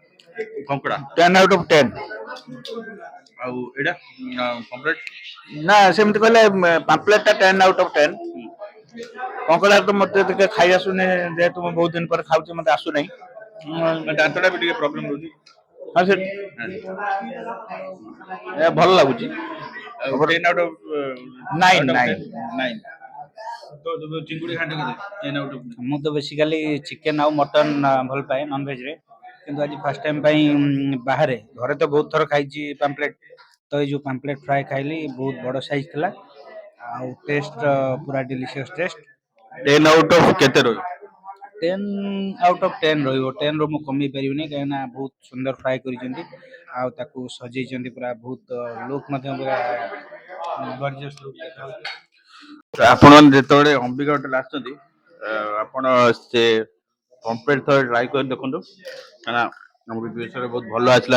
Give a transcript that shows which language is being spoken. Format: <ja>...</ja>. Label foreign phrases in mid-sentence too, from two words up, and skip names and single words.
<or>କଙ୍କଡ଼ା</or> <en>10 out of 10।</en> <or>ଆଉ ଏଇଟା କମ୍ପ୍ଲିଟ୍ ନା ସେମିତି କହିଲେ ପାମ୍ପଲେଟଟା</or> <en>10 out of 10।</en> <or>କଙ୍କଡ଼ା ତ ମତେ ଟିକେ ଖାଇ ଆସୁନି, ଯେହେତୁ ମୁଁ ବହୁତ ଦିନ ପରେ ଖାଉଛି ମତେ ଆସୁନାହିଁ। ଦାନ୍ତଟା ବି ଟିକେ ପ୍ରୋବ୍ଲେମ୍ ରହୁଛି। ହଁ ସେ ଭଲ ଲାଗୁଛି।</or> <en>ଆଉ 10 out of 9</en> <or>9। ତ ଚିଙ୍ଗୁଡ଼ି ଘାଣ୍ଟ କେତେ?</or> <en>10 out of 9.</en> <or>ମୁଁ ତ ବେସିକାଲି ଚିକେନ୍ ଆଉ ମଟନ୍ ଭଲ ପାଏ ନନଭେଜରେ, କିନ୍ତୁ ଆଜି</or> <en>first time</en> <or>ପାଇଁ ବାହାରେ, ଘରେ ତ ବହୁତ ଥର ଖାଇଛି ପାମ୍ପଲେଟ୍। ତ ଏଇ ଯେଉଁ</or> <en>pomfret fry</en> <or>ଖାଇଲି ବହୁତ ବଡ଼ ସାଇଜ୍ ଥିଲା, ଆଉ ଟେଷ୍ଟ ପୁରା</or> <en>delicious taste.</en> <or>10</or> <en>out of</en> <or>କେତେ ରହିବ?</or> <en>10 out of 10 ରହିବ।</en> <or>10ରୁ ମୁଁ କମେଇ ପାରିବିନି, କାହିଁକିନା ବହୁତ ସୁନ୍ଦର ଫ୍ରାଏ କରିଛନ୍ତି, ଆଉ ତାକୁ ସଜେଇଛନ୍ତି ପୁରା ବହୁତ ଲୁକ୍ ମଧ୍ୟ ପୁରା</or> <en>gorgeous look</en> <or>ଦେଖାଯାଉଛି। ଆପଣ ଯେତେବେଳେ ଅମ୍ବିକା ହୋଟେଲ ଆସୁଛନ୍ତି, ଆପଣ ସେ ପମ୍ପଲେଟ୍ ଥରେ ଟ୍ରାଏ କରି ଦେଖନ୍ତୁ, କାହିଁକିନା ଆମକୁ ବିଷୟରେ ବହୁତ ଭଲ ଆସିଲା।</or>